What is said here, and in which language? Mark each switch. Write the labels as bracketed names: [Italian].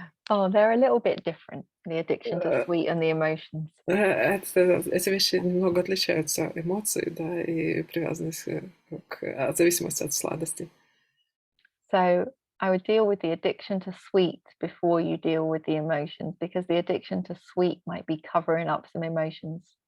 [English] Oh, they're a little bit different, the addiction to sweet and the emotions. [Russian] Эти вещи немного отличаются, эмоции, да, и привязанность от зависимости от сладости. [English] So I would deal with the addiction to sweet before you deal with the emotions, because the addiction to sweet might be covering up some emotions.